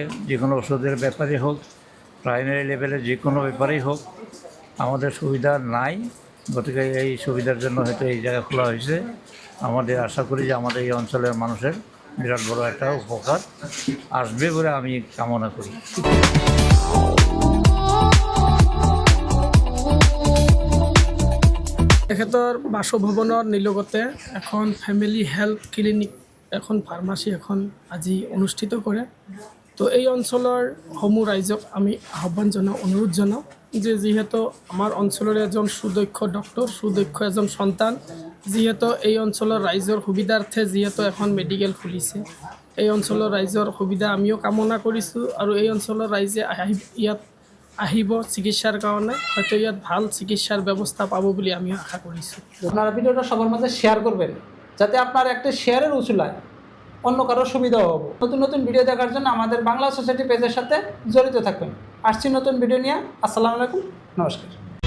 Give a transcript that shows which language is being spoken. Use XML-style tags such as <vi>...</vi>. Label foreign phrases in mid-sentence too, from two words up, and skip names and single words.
<bn>যে কোনো ওষুধের ব্যাপারে হোক,</bn> <en>primary level</en> <bn>যে কোনো ব্যাপারেই হোক, আমাদের সুবিধা নাই। গতিকে এই সুবিধার জন্য হয়তো এই জায়গা খোলা হয়েছে। আমাদের আশা করি যে আমাদের এই অঞ্চলের মানুষের বিরাট বড় একটা উপকার আসবে বলে আমি কামনা করি।</bn> <as>তেখেতৰ বাসভৱনৰ নিলগতে এখন</as> <en>family health clinic</en> <as>এখন ফাৰ্মাচী এখন আজি অনুষ্ঠিত কৰে। তো এই অঞ্চলৰ সমূহ ৰাইজক আমি আহ্বান জনাওঁ, অনুৰোধ জনাওঁ যে যিহেতু আমাৰ অঞ্চলৰে এজন সুদক্ষ ডক্টৰ, সুদক্ষ এজন সন্তান, যিহেতু এই অঞ্চলৰ ৰাইজৰ সুবিধাৰ্থে যিহেতু এখন মেডিকেল খুলিছে, এই অঞ্চলৰ ৰাইজৰ সুবিধা আমিও কামনা কৰিছোঁ আৰু এই অঞ্চলৰ ৰাইজে ইয়াত আহিব চিকিৎসাৰ কাৰণে, হয়তো ইয়াত ভাল চিকিৎসাৰ ব্যৱস্থা পাব বুলি আমি আশা কৰিছোঁ।</as> <bn>আপনারা ভিডিওটা সবার মাঝে শেয়ার করবেন, যাতে আপনার একটা শেয়ারের উসুলায় অন্য কারোর সুবিধা হবে। নতুন নতুন ভিডিও দেখার জন্য আমাদের বাংলা সোসাইটি পেজের সাথে জড়িত থাকবেন। আসছি নতুন ভিডিও নিয়ে।</bn> <ar>السلام عليكم,</ar> <bn>নমস্কার।</bn>